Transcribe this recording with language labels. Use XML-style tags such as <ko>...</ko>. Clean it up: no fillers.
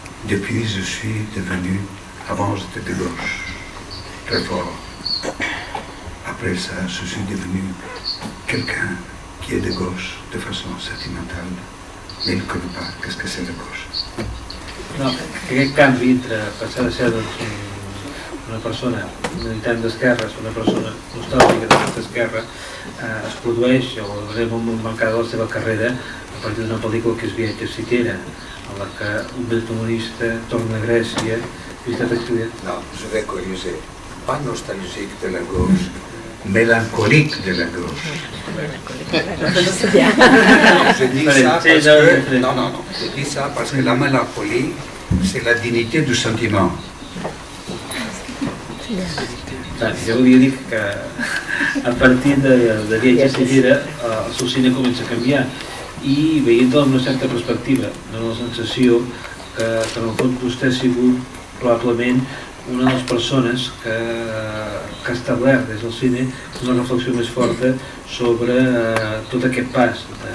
<fr>depuis je suis devenu, avant j'étais de gauche, très fort. Après ça, je suis devenu quelqu'un qui est de gauche de façon sentimentale, mais il ne connaît pas qu'est-ce que c'est la gauche.</fr> <ca>No, aquest canvi entre passar de ser doncs, una persona militant d'esquerres, una persona nostàlgica d'aquesta esquerra, es produeix, o veurem un mancada de la seva carrera, a partir d'una pel·lícula que és Viatge Citera, en la que un protagonista torna a Grècia, visitat exiliat.</ca> <fr>Non, je vais corriger. Pas nostalgique de la gauche, mélancolique de la gauche. Je dis ça parce que... Non. Je dis ça parce que la mélancolie, c'est la dignité du sentiment.</fr> <ca>Jo volia dir que a partir de Viatge Citera el seu cine comença a canviar i veient-ho amb una certa perspectiva, dona la sensació que en el fons vostè ha sigut probablement una de les persones que ha establert des del cine una reflexió més forta sobre tot aquest pas</ca>